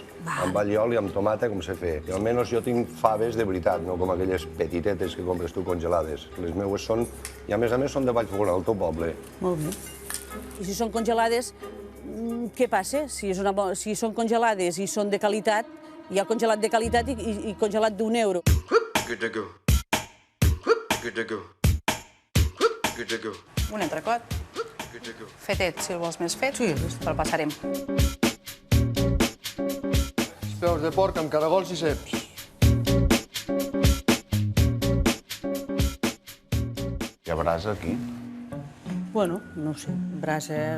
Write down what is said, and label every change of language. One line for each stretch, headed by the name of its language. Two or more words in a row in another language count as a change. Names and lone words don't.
Catalan: Amb alliol i amb tomata, com se fa. I almenys jo tinc faves de veritat, no com aquelles petitetes que compres tu congelades. Les meues són, i a més són de Vallfogona, del teu poble. Molt bé. I si són congelades, què passa? Si són congelades i són de qualitat, hi ha congelat de qualitat i congelat d'€1.
English: Good to go. Good to go. Good to go.
Catalan: Un entrecot. Fetet, si el vols més fet, te'l passarem. Peus de porc amb caragols i ceps. brasa aquí? Bueno, no ho sé, brasa...